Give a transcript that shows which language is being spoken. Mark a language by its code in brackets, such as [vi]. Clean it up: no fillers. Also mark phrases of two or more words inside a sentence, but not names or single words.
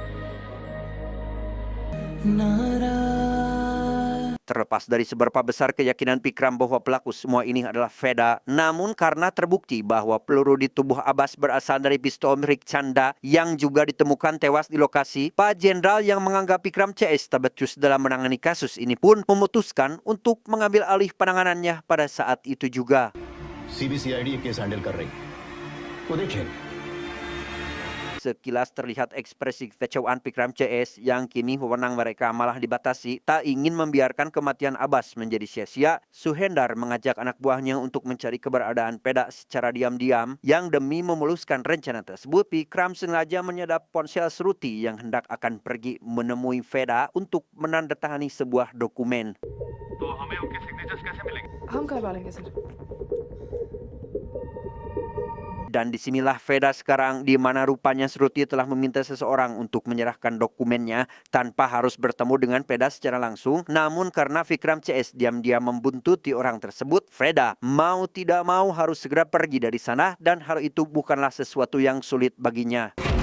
[id] Terlepas dari seberapa besar keyakinan Vikram bahwa pelaku semua ini adalah Veda, namun karena terbukti bahwa peluru di tubuh Abbas berasal dari pistol milik Chanda yang juga ditemukan tewas di lokasi, Pak Jenderal yang menganggap Vikram CS tak becus dalam menangani kasus ini pun memutuskan untuk mengambil alih penanganannya pada saat itu juga. [hi] सीबीसीआईडी [en] case handle [hi] कर रही वो देखिए [id] Sekilas terlihat ekspresi kekecewaan Vikram CS yang kini wewenang mereka malah dibatasi, tak ingin membiarkan kematian Abbas menjadi sia-sia. Suhendar mengajak anak buahnya untuk mencari keberadaan Veda secara diam-diam, yang demi memuluskan rencana tersebut, Vikram sengaja menyadap ponsel Shruti yang hendak akan pergi menemui Veda untuk menandatangani sebuah dokumen. [hi] हम करवा लेंगे सर। [id] Dan disinilah Veda sekarang, di mana rupanya Shruti telah meminta seseorang untuk menyerahkan dokumennya tanpa harus bertemu dengan Veda secara langsung. Namun karena Vikram CS diam-diam membuntuti orang tersebut, Veda mau tidak mau harus segera pergi dari sana, dan hal itu bukanlah sesuatu yang sulit baginya.